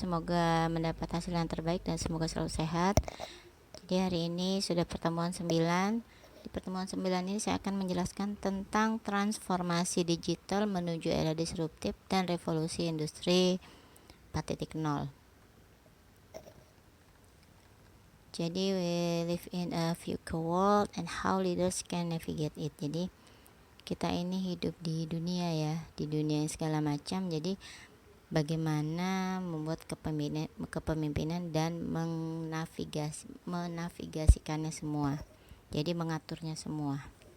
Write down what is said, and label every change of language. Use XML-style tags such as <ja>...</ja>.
<id>Semoga mendapat hasil yang terbaik dan semoga selalu sehat. Jadi hari ini sudah pertemuan 9. Di pertemuan 9 ini saya akan menjelaskan tentang transformasi digital menuju era disruptif dan revolusi industri 4.0. Jadi</id> <en>we live in a future world and how leaders can navigate it.</en> <id>Jadi kita ini hidup di dunia ya, di dunia yang segala macam. Jadi bagaimana membuat kepemimpinan dan menavigasikannya semua. Jadi mengaturnya semua.</id>